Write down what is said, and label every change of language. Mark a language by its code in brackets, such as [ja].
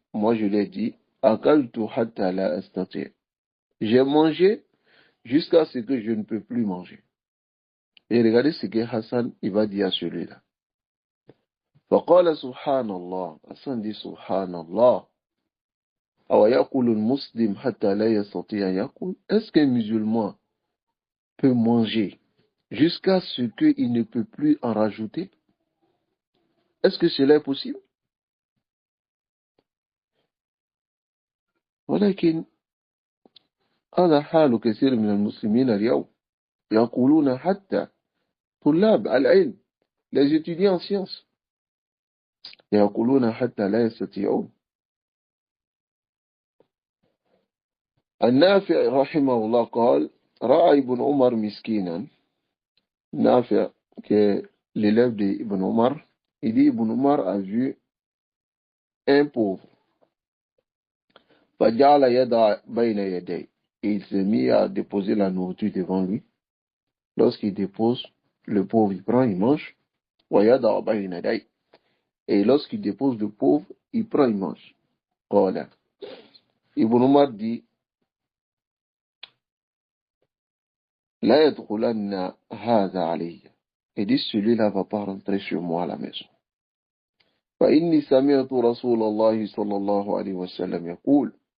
[fr] Moi, je lui ai dit, [ar] akaltu hatta la astati'. [fr] J'ai mangé jusqu'à ce que je ne peux plus manger. Et regardez ce que Hassan, il va dire à celui-là. [ar] فقال سبحان الله. [fr] Hassan dit سبحان الله. [ar] أو يأكل المسلم حتى لا يستطيع يأكل. [fr] Est-ce qu'un musulman peut manger jusqu'à ce qu'il ne peut plus en rajouter? Est-ce que cela est possible? [ar] ولكن هذا حال كثير من المسلمين اليوم. يقولون حتى طلاب العلم, [fr] les étudiants en sciences, [ar] يقولون حتى لا يستطيعون. النافع رحمه الله قال رأى ابن عمر مسكينا. [fr] Nafia, qui est l'élève d'Ibn Omar, il dit Ibn Omar a vu un pauvre. [ar] فجعل يدع بين يديه. [fr] Et il s'est mis à déposer la nourriture devant lui. Lorsqu'il dépose, le pauvre il prend, il mange. [ar] ويدع بين يديه. [fr] Et lorsqu'il dépose le pauvre, il prend, il mange. Voilà. [ar] Ibn Omar dit لا يدخلن هذا علي. [fr] Et dit celui-là va pas rentrer sur moi à la maison. [ar] فإني سمعت رسول الله صلى الله عليه وسلم يقول.